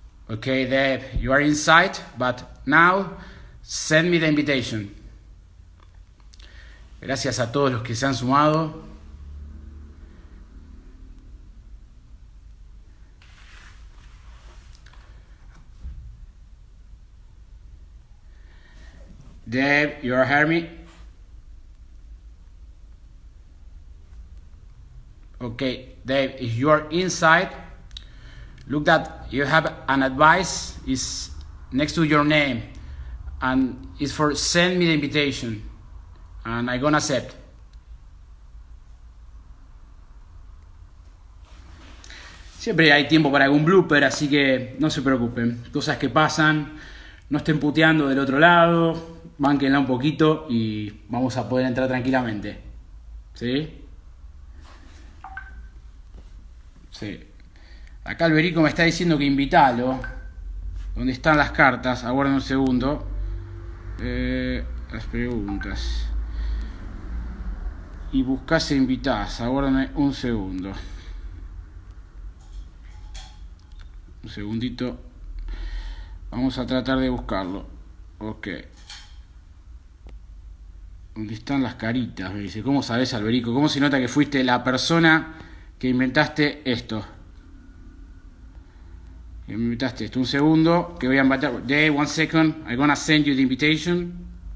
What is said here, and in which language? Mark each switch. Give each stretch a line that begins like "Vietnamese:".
English: Okay, Dave, you are inside, but now send me the invitation.
Spanish: Gracias a todos los que se han sumado.
English: Dave, you are hearing me? Okay, Dave, if you are inside, look that you have an advice is next to your name and it's for send me the invitation and I'm gonna accept.
Spanish: Siempre hay tiempo para algún blooper, así que no se preocupen. Cosas que pasan, no estén puteando del otro lado, bánquenla un poquito y vamos a poder entrar tranquilamente. ¿Sí? Sí. Acá Alberico me está diciendo que invitalo. ¿Dónde están las cartas? Aguarden un segundo. Las preguntas. Y buscás e invitás. Aguarden un segundo. Un segundito. Vamos a tratar de buscarlo. Ok. ¿Dónde están las caritas? Me dice. ¿Cómo sabés, Alberico? ¿Cómo se nota que fuiste la persona que inventaste esto? Me invitaste esto. Un segundo, que voy a invitar.
English: Dave, 1 second. I'm gonna send you the invitation.